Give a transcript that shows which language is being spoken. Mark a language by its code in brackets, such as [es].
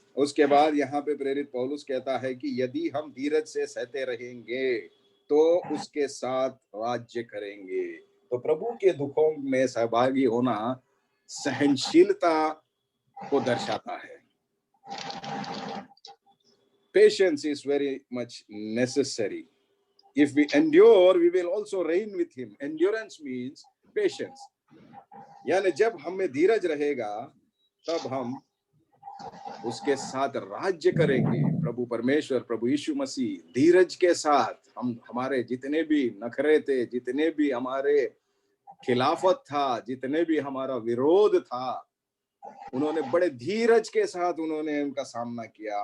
[hi] उसके बाद यहाँ पे प्रेरित पौलुस कहता है कि यदि हम धीरज से सहते रहेंगे तो उसके साथ राज्य करेंगे। तो प्रभु के दुखों में सहभागी होना सहनशीलता को दर्शाता है। [en] Patience is very much necessary. If we endure, we will also reign with him. Endurance means patience. [hi] यानी जब हमें धीरज रहेगा तब हम उसके साथ राज्य करेंगे। प्रभु परमेश्वर, प्रभु यीशु मसीह धीरज के साथ हमारे जितने भी नखरे थे, जितने भी हमारे खिलाफत था, जितने भी हमारा विरोध था, उन्होंने बड़े धीरज के साथ उन्होंने उनका सामना किया।